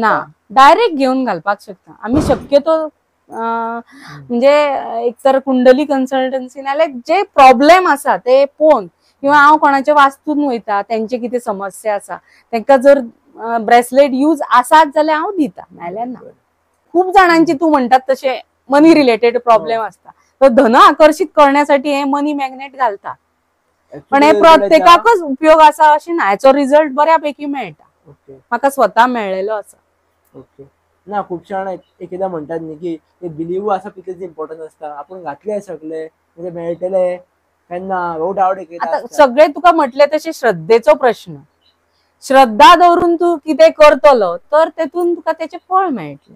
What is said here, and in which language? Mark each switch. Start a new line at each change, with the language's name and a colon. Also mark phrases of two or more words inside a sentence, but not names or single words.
Konkani: ना, डायरेक्ट घेऊन घालपाक शकता. आम्ही शक्यतो म्हणजे एकतर कुंडली कन्सल्टन्सी नाल्यार जे प्रॉब्लेम आसा ते पळोवन, किंवा हांव कोणाच्या वास्तून वयता त्यांचे कितें समस्या आसा तांकां जर ब्रेसलेट यूज आसात जाल्यार हांव दिता, नाल्यार ना.
Marathi: खूप जणांची तू म्हणतात तसे
English: money related problem
Marathi: असता, तर धन आकर्षित करण्यासाठी हे
English: money magnet
Marathi: घालता.
Konkani: पण हे प्रत्येकाकच उपयोग असा अशी ना, याचो रिझल्ट बऱ्यापैकी मेळटा. म्हाका स्वतः मेळलेलो आसा. ओके. ना खूपशे जाण एकदा म्हणतात न्ही की ते बिलीव आसा तितलेच इम्पॉर्टंट असता. आपण घातले सगळे म्हणजे मेळटले केन्ना हो डावट एक आता सगळे तुका म्हटले तसे श्रद्धेचो प्रश्न. श्रद्धा दवरून तू कितें करतलो तर तेतून तुका त्याचे फळ मेळटले.